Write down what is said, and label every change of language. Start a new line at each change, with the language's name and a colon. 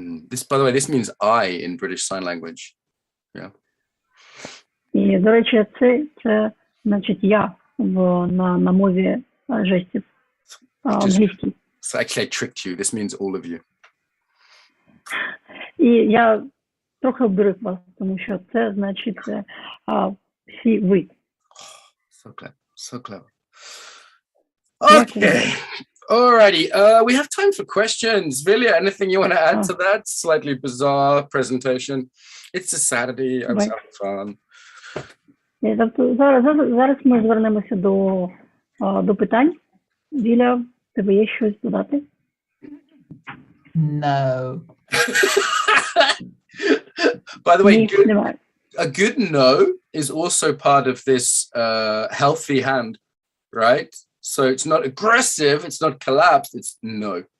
English: This, by the way, this means I in British Sign Language. Yeah.
Ukrainian: І, до речі, це значить я на мові жестів англійській.
English: So actually I tricked you. This means all of you. І я трохи обдурив вас, тому що це значить всі ви. So clever. So clever. Okay. Alrighty. We have time for questions. Vilja, anything you want to add to that slightly bizarre presentation? It's a Saturday. I'm having fun.
Ukrainian: Тобто зараз ми звернемося до питань. Віля, в тебе є щось додати?
English: No. By the way, a good no is also part of this healthy hand, right? So it's not aggressive, it's not collapsed, it's no.